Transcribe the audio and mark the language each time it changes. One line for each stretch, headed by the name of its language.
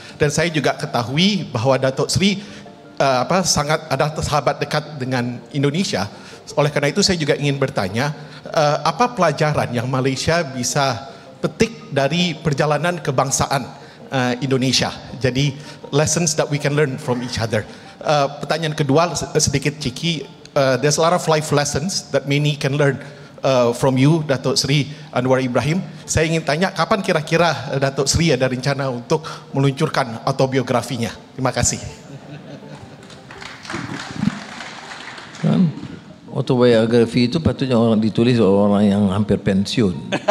Indonesian: Dan saya juga ketahui bahwa Datuk Seri sangat ada sahabat dekat dengan Indonesia. Oleh karena itu saya juga ingin bertanya, apa pelajaran yang Malaysia bisa petik dari perjalanan kebangsaan Indonesia?
English: Jadi lessons that we can learn from each other.
Indonesian: Pertanyaan kedua sedikit
English: cheeky. There's a lot of life lessons that many can learn from you, Datuk Seri Anwar Ibrahim.
Indonesian: Saya ingin tanya, kapan kira-kira Datuk Seri ada rencana untuk meluncurkan autobiografinya? Terima kasih.
Malay: Autobiografi itu patutnya orang ditulis oleh orang yang hampir pensiun.